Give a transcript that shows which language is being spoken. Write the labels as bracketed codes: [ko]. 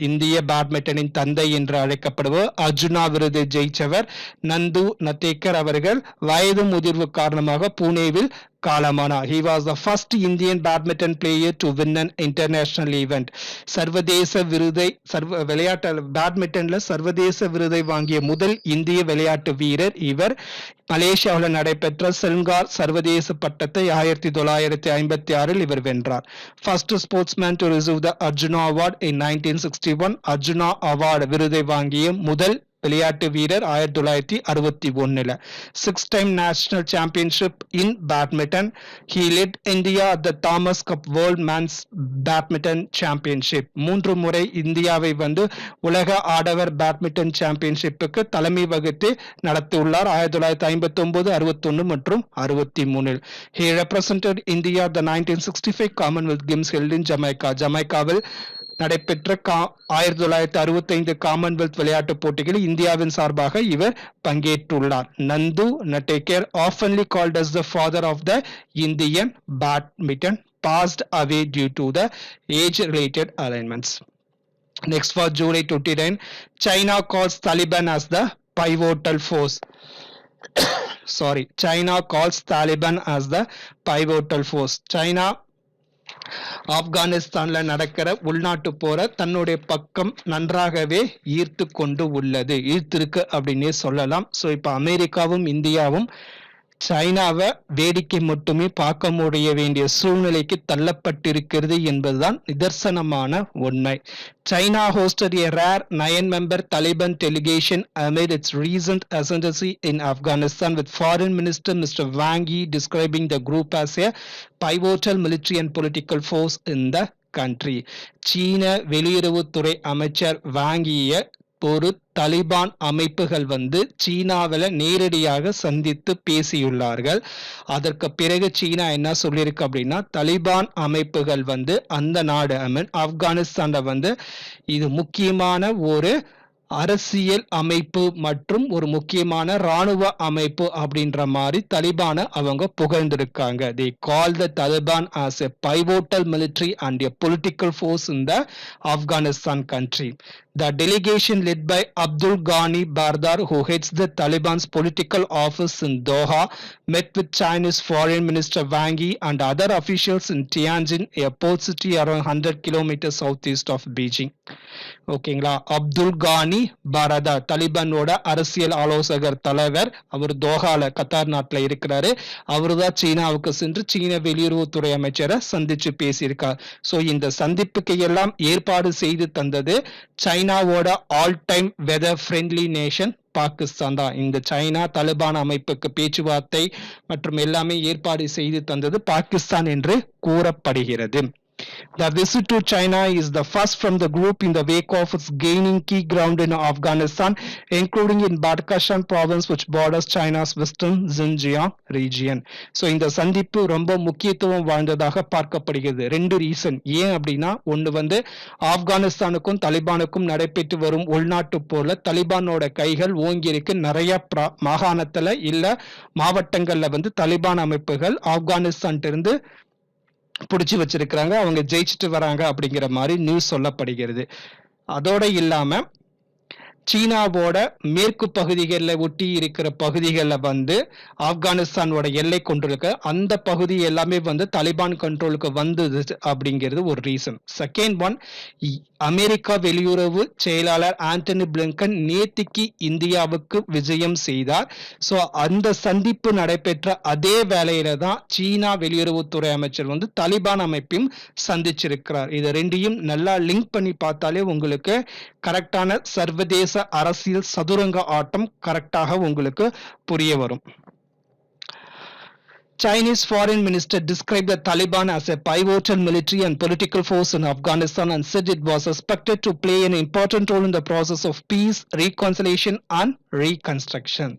[ta] இந்திய பேட்மிண்டனின் தந்தை என்று அழைக்கப்படுபவர். அர்ஜுனா விருது ஜெயிச்சவர் நந்து நட்டேகர் அவர்கள் வயது முதிர்வு காரணமாக புனேவில் காலமானார். [en] He was the first Indian badminton player to win an international event. [ta] சர்வதேச விருதை விளையாட்டு பேட்மிண்டன்ல சர்வதேச விருதை வாங்கிய முதல் இந்திய விளையாட்டு வீரர் இவர். மலேசியாவில் நடைபெற்ற செல்கார் சர்வதேச பட்டத்தை 1956 இவர் வென்றார். [en] First sportsman to receive the Arjuna Award in 1961. [ta] Arjuna award விருதை வாங்கிய முதல் விளையாட்டு வீரர் 1961. [en] 6-time national championship in badminton. He led India at the Thomas Cup World Men's Badminton Championship. [ta] 3 முறை இந்தியாவை வந்து உலக ஆடவர் பேட்மிண்டன் சாம்பியன்ஷிப்புக்கு தலைமை வகித்து நடத்தியுள்ளார். 1959, 61 மற்றும் 63. [en] He represented India at the 1965 Commonwealth Games held in Jamaica. [ta] ஜமைக்காவில் நடைபெற்ற 1965 காமன்வெல்த் விளையாட்டுப் போட்டிகளில் இந்தியாவின் சார்பாக இவர் பங்கேற்றுள்ளார். [en] Nandu Natekar oftenly called as the father of the Indian badminton passed away due to the age-related alignments. Next, for July 29, China calls Taliban as the pivotal force. China calls Taliban as the pivotal force. [ta] China ஆப்கானிஸ்தான்ல நடக்கிற உள்நாட்டு போரை தன்னுடைய பக்கம் நன்றாகவே ஈர்த்திருக்கு அப்படின்னே சொல்லலாம். So இப்போ அமெரிக்காவும் இந்தியாவும் சைனாவை வேடிக்கை மட்டுமே பார்க்க முடிய வேண்டிய சூழ்நிலைக்கு தள்ளப்பட்டிருக்கிறது என்பதுதான் நிதர்சனமான உண்மை. [en] China hosted a rare 9-member Taliban delegation amid its recent ascendancy in Afghanistan, with Foreign Minister Mr. Wang Yi describing the group as a pivotal military and political force in the country. [ta] சீன வெளியுறவுத்துறை அமைச்சர் வாங் யியை ஒரு தலிபான் அமைப்புகள் சீனாவில் நேரடியாக சந்தித்து பேசியுள்ளார்கள். அதற்கு பிறகு சீனா என்ன சொல்லியிருக்கு அப்படின்னா, தலிபான் அமைப்புகள் அந்த நாடு ஆப்கானிஸ்தான்ல இது முக்கியமான ஒரு அரசியல் அமைப்பு மற்றும் ஒரு முக்கியமான ராணுவ அமைப்பு அப்படின்ற மாதிரி தலிபானை அவங்க புகழ்ந்திருக்காங்க. [en] They call the Taliban as a pivotal military and a political force in the Afghanistan country. The delegation led by Abdul Ghani Bardar, who heads the Taliban's political office in Doha, met with Chinese Foreign Minister Wang Yi and other officials in Tianjin, a port city around 100 kilometers southeast of Beijing. [ta] ஓகேங்களா. அப்துல் கானி பாரதா தலிபானோட அரசியல் ஆலோசகர் தலைவர், அவர் தோஹால Qatar நாட்டில் இருக்கிறாரு. அவரு தான் சீனாவுக்கு சென்று சீன வெளியுறவுத்துறை அமைச்சரை சந்திச்சு பேசியிருக்கார். ஸோ இந்த சந்திப்புக்கு எல்லாம் ஏற்பாடு செய்து தந்தது சைனாவோட all time weather friendly nation Pakistan தான். இந்த சைனா தலிபான் அமைப்புக்கு பேச்சுவார்த்தை மற்றும் எல்லாமே ஏற்பாடு செய்து தந்தது பாகிஸ்தான் என்று கூறப்படுகிறது. [en] The visit to China is the first from the group in the wake of its gaining key ground in Afghanistan, including in Badakhshan province, which borders China's western Xinjiang region. [ta] So இந்த சந்திப்பு ரொம்ப முக்கியத்துவம் வாய்ந்ததாக பார்க்கப்படுகிறது. ரெண்டு reason. ஏன் அப்படின்னா, ஒன்று ஆப்கானிஸ்தானுக்கும் தலிபானுக்கும் நடைபெற்று வரும் உள்நாட்டு போர்ல தலிபானோட கைகள் ஓங்கி இருக்கு. நிறைய மாகாணத்துல இல்ல மாவட்டங்கள்ல தலிபான் அமைப்புகள் ஆப்கானிஸ்தான் இருந்து பிடிச்சி வச்சிருக்கிறாங்க. அவங்க ஜெயிச்சுட்டு வராங்க அப்படிங்கிற மாதிரி நியூஸ் சொல்லப்படுகிறது. அதோட இல்லாம சீனாவோட மேற்கு பகுதிகளில் ஒட்டி இருக்கிற பகுதிகளில் ஆப்கானிஸ்தானோட எல்லை கொண்டிருக்க அந்த பகுதி எல்லாமே தலிபான் கண்ட்ரோலுக்கு வந்தது அப்படிங்கிறது ஒரு ரீசன். செகண்ட் ஒன், அமெரிக்கா வெளியுறவு செயலாளர் ஆண்டனி பிளிங்கன் நேத்திக்கு இந்தியாவுக்கு விஜயம் செய்தார். ஸோ அந்த சந்திப்பு நடைபெற்ற அதே வேளையில தான் சீனா வெளியுறவுத்துறை அமைச்சர் தலிபான் அமைப்பையும் சந்திச்சிருக்கிறார். இது ரெண்டையும் நல்லா லிங்க் பண்ணி பார்த்தாலே உங்களுக்கு கரெக்டான சர்வதேச அரசியல் சதுரங்க ஆட்டம் கரெக்டாக உங்களுக்கு புரிய வரும். [en] Chinese foreign minister described the Taliban as a pivotal military and political force in Afghanistan and said it was expected to play an important role in the process of peace, reconciliation and reconstruction.